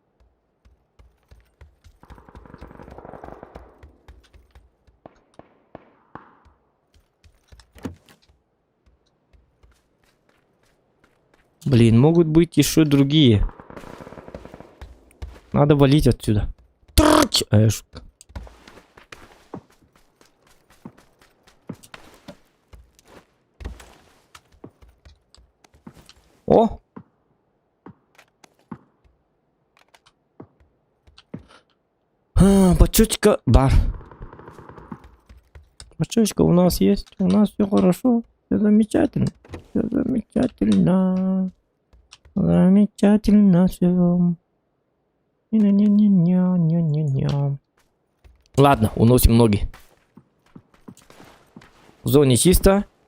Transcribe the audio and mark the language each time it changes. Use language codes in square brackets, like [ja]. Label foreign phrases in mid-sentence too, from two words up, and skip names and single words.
[ru] Блин, могут быть еще другие. Надо валить отсюда. Трч! О! Бочочка, бар. Бочочка у нас есть. У нас все хорошо. Все замечательно. Все замечательно. Замечательно все. Не-не-не-не-не-не-не. Ладно, уносим ноги. В зоне чисто.